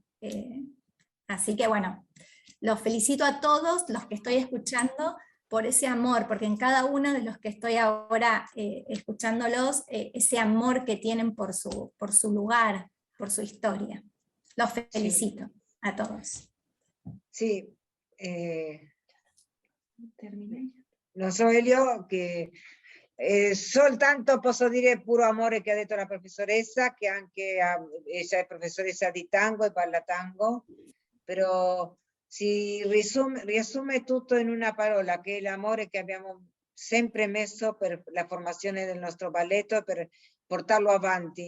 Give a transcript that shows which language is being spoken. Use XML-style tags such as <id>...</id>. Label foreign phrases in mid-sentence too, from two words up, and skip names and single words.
<es>Así que bueno, los felicito a todos los que estoy escuchando por ese amor, porque en cada uno de los que estoy ahora escuchándolos, ese amor que tienen por su lugar, por su historia. Los felicito a todos.</es> <it>Sì, non so Elio, che soltanto posso dire il puro amore che ha detto la professoressa, che anche ella è professoressa di tango e parla tango, però si riassume tutto in una parola, che è l'amore che abbiamo sempre messo per la formazione del nostro balletto e per portarlo avanti.</it>